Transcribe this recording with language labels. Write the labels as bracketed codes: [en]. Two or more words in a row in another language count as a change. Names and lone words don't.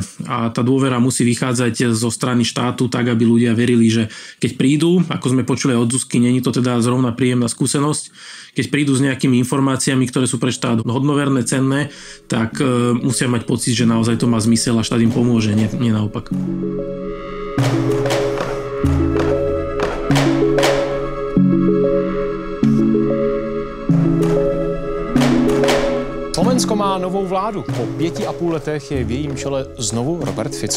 [sk] A tá dôvera musí vychádzať zo strany štátu tak, aby ľudia verili, že keď prídu, ako sme počuli od Zuzky, [cs] není to teda zrovna [sk] príjemná skúsenosť, keď prídu s nejakými informáciami, ktoré sú pre štát hodnoverné, cenné, tak musia mať pocit, že naozaj to má zmysel a štát im pomôže, nie naopak. [cs] Slovensko má novou vládu. Po 5,5 letech je v jejím čele znovu Robert Fico.